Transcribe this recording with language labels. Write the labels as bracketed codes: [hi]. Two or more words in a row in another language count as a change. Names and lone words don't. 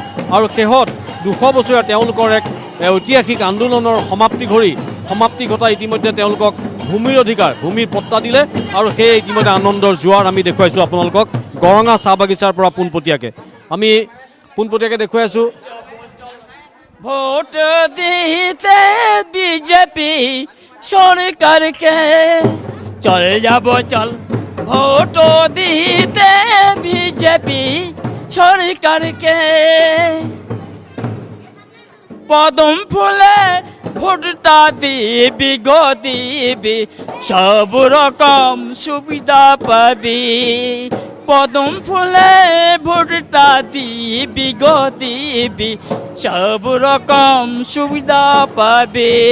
[as] আৰু শেহত 200 বছৰীয়া তেওঁলোকৰ এক ঐতিহাসিক আন্দোলনৰ সমাপ্তি ঘটাই ইতিমধ্যে তেওঁলোকক ভূমিৰ পট্টা দিলে। আৰু সেই ইতিমধ্যে আনন্দৰ জোৱাৰ আমি দেখুৱাইছোঁ আপোনালোকক গৰঙা চাহ বাগিচাৰ পৰা পোনপটীয়াকৈ দেখুৱাই আছোঁ। [bn] ভোট দিতে বিজেপি সরকারকে চল যাব চল ভোট দিতে বিজেপি সরকারকে পদম ফুলে ভোটটা দিবি গো দিবি সব রকম সুবিধা পাবি পদম ফুলে ভোটটা দিবি গো দিবি সব রকম সুবিধা পাবি